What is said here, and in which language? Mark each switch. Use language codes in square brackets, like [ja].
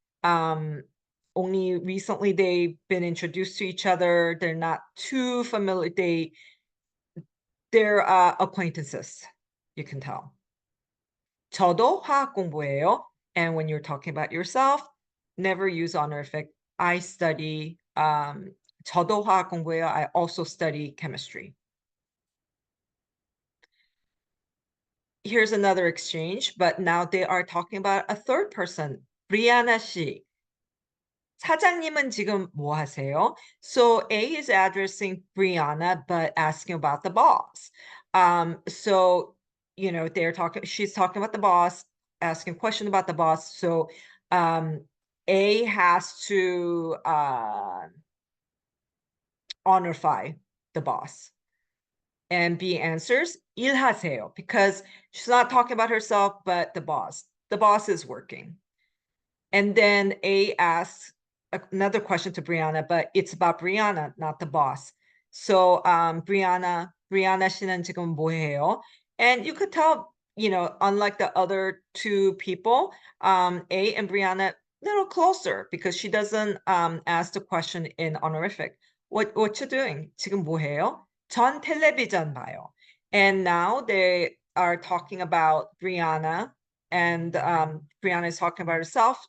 [en] Only recently they've been introduced to each other. They're not too familiar. They're acquaintances, you can tell. [ko] 저도 화학 공부해요. [en] And when you're talking about yourself, never use honorific. [ko] I study, 저도 화학 공부해요. [en] I also study chemistry. Here's another exchange, but now they are talking about a third person. [ko] 브리아나 씨. 사장님은 지금 뭐 하세요? [en] So A is addressing Brianna, but asking about the boss. So, she's talking about the boss, asking a question about the boss. So A has to honorify the boss. And B answers, 일하세요, because she's not talking about herself, but the boss. The boss is working. And then A asks another question to Brianna, but it's about Brianna, not the boss. [ko] So Brianna 씨는 지금 뭐 해요? [en] And you could tell, unlike the other two people, A and Brianna a little closer, because she doesn't ask the question in honorific. [ko] What you doing? 지금 뭐 해요? 전 텔레비전 봐요. [en] And now they are talking about Brianna, and Brianna is talking about herself.